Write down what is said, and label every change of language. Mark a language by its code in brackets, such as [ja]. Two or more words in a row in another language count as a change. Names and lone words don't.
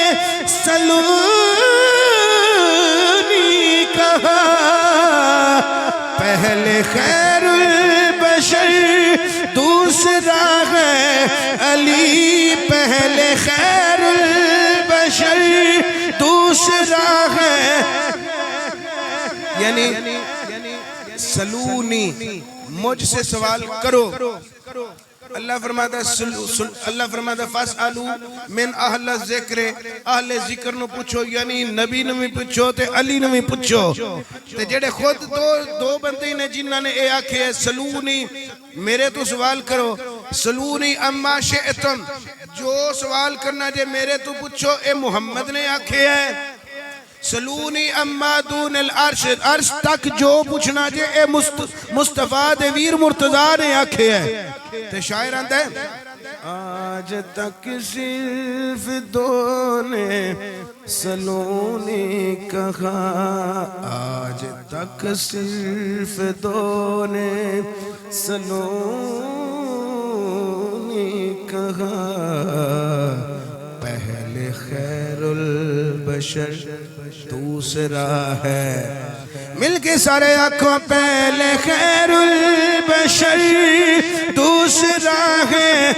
[ur] سلونی کہا پہلے خیر البشر دوسرا ہے علی پہلے خیر البشر دوسرا ہے یعنی سلونی مجھ سے سوال کرو اللہ فرماتا ہے [ar] فَاسْأَلُوا مِنْ اہل الذکر [pa] اہل ذکر نو پوچھو یعنی نبی نو بھی پوچھو تے علی نو بھی پوچھو تے جڑے خود دو بندے نے جنہاں نے اے آکھے سلونی میرے تو سوال کرو [ar] سلونی اما شئتم [pa] جو سوال کرنا جے میرے تو پوچھو اے محمد نے آکھے ہے [ar] سلونی اما دون العرش [pa] عرش تک جو پوچھنا جے اے مصطفیٰ دے ویر مرتضی نے آکھے ہے تے شاعر آندہ ہے آج تک صرف دو نے سلونی کہا آج تک صرف دو نے [ur] سلونی کہا پہلے خیر البشر دوسرا ہے مل کے سارے آنکھوں پہلے خیر البشر دوسرا ہے